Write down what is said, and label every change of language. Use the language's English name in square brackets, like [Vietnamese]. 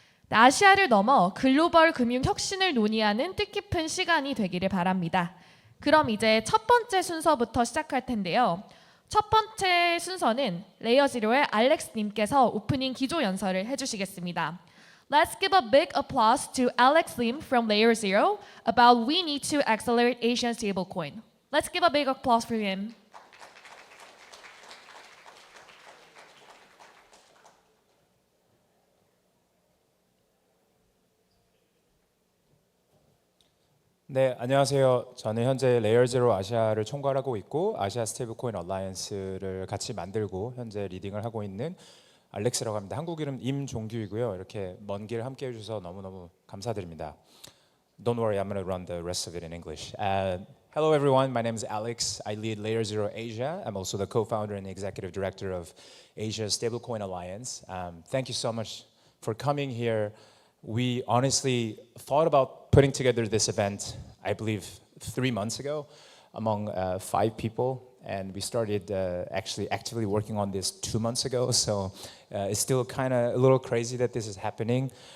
[Korean] 아시아를 넘어 글로벌 금융 혁신을 논의하는 뜻깊은 시간이 되기를 바랍니다. 그럼 이제 첫 번째 순서부터 시작할 텐데요. 첫 번째 순서는 레이어 제로의 알렉스님께서 오프닝 기조 연설을 해주시겠습니다. [English] Let's give a big applause to Alex Lim from Layer Zero about we need to accelerate Asian stablecoin. Let's give a big applause for him. [Korean] 네, 안녕하세요. 저는 현재 레이어 제로 아시아를 총괄하고 있고 아시아 스테이블코인 얼라이언스를 같이 만들고 현재 리딩을 하고 있는 알렉스라고 합니다. 한국 이름 임종규이고요. 이렇게 먼 길 함께 해주셔서 너무너무 감사드립니다. [English] Don't worry, I'm going to run the rest of it in English. Hello everyone, my name is Alex. I lead Layer Zero Asia. I'm also the co-founder and executive director of Asia Stablecoin Alliance. Thank you so much for coming here. We honestly thought about putting together this event, I believe 3 months ago, among 5 people, and we started actually actively working on this 2 months ago, so it's still kind of a little crazy that this is happening.